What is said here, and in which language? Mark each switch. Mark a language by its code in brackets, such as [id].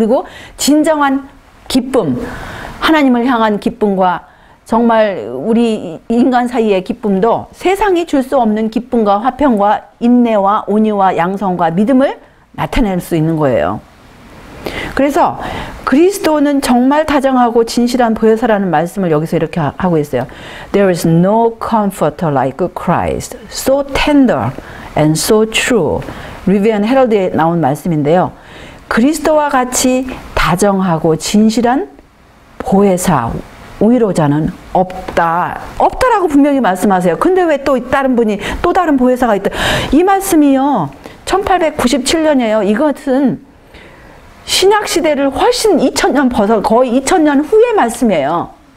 [ko] 그리고 진정한 기쁨, 하나님을 향한 기쁨과 정말 우리 인간 사이의 기쁨도 세상이 줄 수 없는 기쁨과 화평과 인내와 온유와 양성과 믿음을 나타낼 수 있는 거예요. 그래서 그리스도는 정말 다정하고 진실한 보혜사라는 말씀을 여기서 이렇게 하고 있어요. [en] There is no comforter like Christ, so tender and so true. [ko] 리비안 헤럴드에 나온 말씀인데요. 그리스도와 같이 다정하고 진실한 보혜사, 위로자는 없다. 없다라고 분명히 말씀하세요. 근데 왜 또 다른 분이 또 다른 보혜사가 있다. 이 말씀이요. 1897년이에요. 이것은 신약시대를 훨씬 2000년 벗어 거의 2000년 후의 말씀이에요.